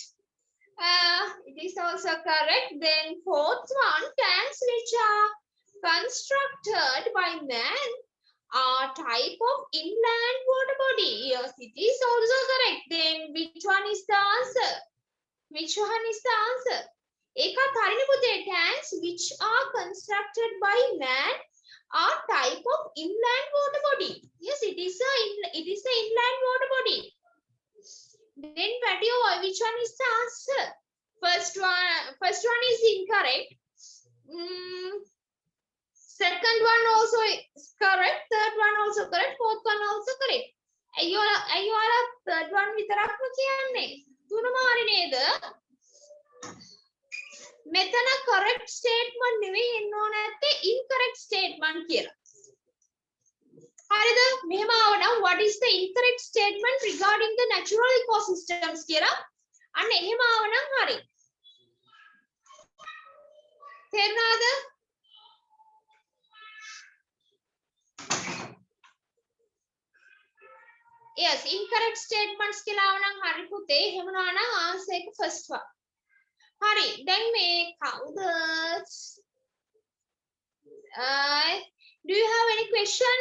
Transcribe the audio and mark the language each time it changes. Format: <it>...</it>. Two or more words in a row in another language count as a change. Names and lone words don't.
<en>It is also correct. Then fourth one, tanks which are constructed by man are type of inland water body. Yes, it is also correct. Then which one is the answer? Which one is the answer?</en> <si>ඒකත් හරිනේ පුතේ.</si> <en>Tanks which are constructed by man are type of inland water body. Yes, it is a inland water body. Then Patio, which one is the answer? First one is incorrect. Second one also is correct. Third one also correct. Fourth one also correct.</en> <si>අයියෝලා</si> <en>third one</en> <si>විතරක්ම කියන්නේ. තුනම හරි නේද? මෙතන</si> <en>correct statement</en> <si>නෙවෙයි එන්න ඕන නැත්තේ</si> <en>incorrect statement</en> <si>කියලා. හරිද? මෙහෙම ආවනම්</si> <en>what is the incorrect statement regarding the natural ecosystems</en> <si>කියලා. අන්න එහෙම ආවනම් හරි. තේරුණාද?</si> <en>Yes, incorrect statements</en> <si>කියලා ආවනම් හරි පුතේ. එහෙම නොවනම් answer එක</si> <en>first one.</en> <si>හරි. දැන් මේ කවුද?</si> <en>Do you have any question?</en>